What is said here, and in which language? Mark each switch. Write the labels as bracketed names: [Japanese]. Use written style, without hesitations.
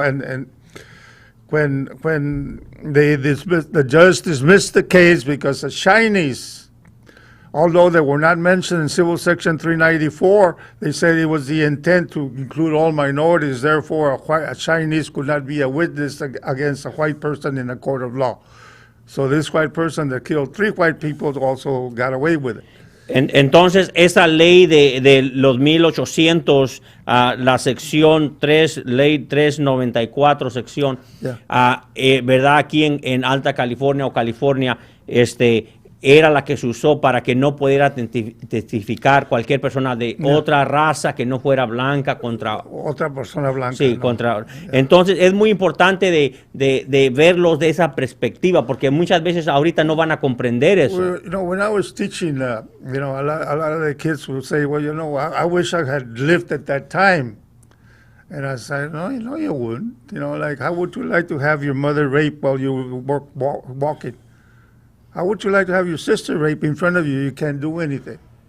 [English] And when the judge dismissed the case because the Chinese, although they were not mentioned in Civil Section 394, they said it was the intent to include all minorities. Therefore, a Chinese could not be a witness against a white person in a court of law. So this white person that killed 3 white people also got away with it. [Spanish] Entonces, esa ley de los 1800, la sección 3, ley 394, sección, ¿verdad? Aquí en Alta California o California, era la que se usó para que no pudiera testificar cualquier persona de otra raza que no fuera blanca contra otra persona blanca. Sí, contra. Entonces es muy importante de verlos de esa perspectiva, porque muchas veces ahorita no van a comprender eso. [English] Well, when I was teaching, a lot of the kids would say, well, I wish I had lived at that time. And I said, no, you wouldn't. Like, how would you like to have your mother raped while you were walking? How would you like to have your sister raped in front of you? You can't do anything.